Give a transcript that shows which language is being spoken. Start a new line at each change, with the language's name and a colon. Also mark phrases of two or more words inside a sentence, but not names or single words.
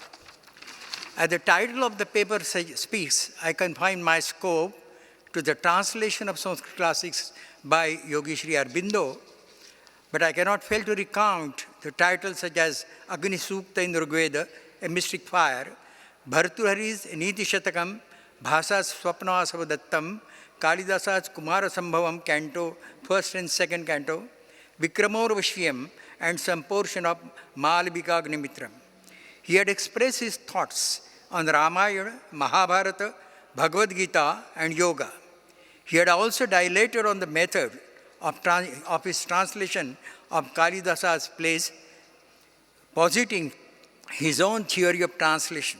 English: As the title of the paper speaks, I confine my scope to the translation of Sanskrit classics by Yogi Sri Aurobindo, but I cannot fail to recount the titles such as Agni Sukta in Rigveda, a mystic fire, Bhartrihari's Niti Shatakam, Bhasa's Swapna Asavadattam, Kalidasa's Kumara Sambhavam canto, first and second canto, Vikramorvashyam, and some portion of Malvika Agnimitram. He had expressed his thoughts on Ramayana, Mahabharata, Bhagavad Gita, and yoga. He had also dilated on the method of his translation of Kalidasa's plays, positing his own theory of translation.